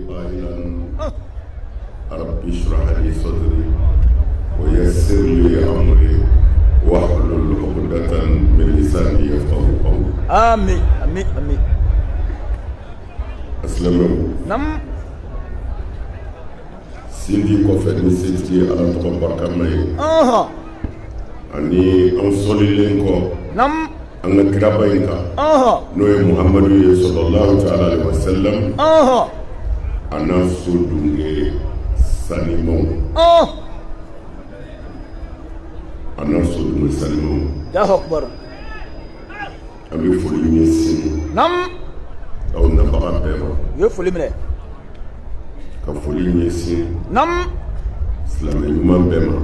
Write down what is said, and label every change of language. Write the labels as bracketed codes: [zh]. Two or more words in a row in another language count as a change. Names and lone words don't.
[ar] سهلا رب اشرح لي صدري ويسر لي أمري واحلل عقدة من لساني يفقهوا قولي. آمين آمين آمين. أسلموا. نعم. [bm] Sindi kɔfɛ ni setigi ala tɔgɔ barikama ye ani an sɔlilen kɔ an ka kiraba in kan n'o ye Muhamadu ye [ar] صلى الله تعالى عليه وسلم [bm] a n'a so dunke sanimaw a n'a so dunke sanimaw an bɛ foli ɲɛsin aw nabaga bɛɛ ma. U ye foli minɛ. Ka foli ɲɛsin silamɛ ɲuman bɛɛ ma.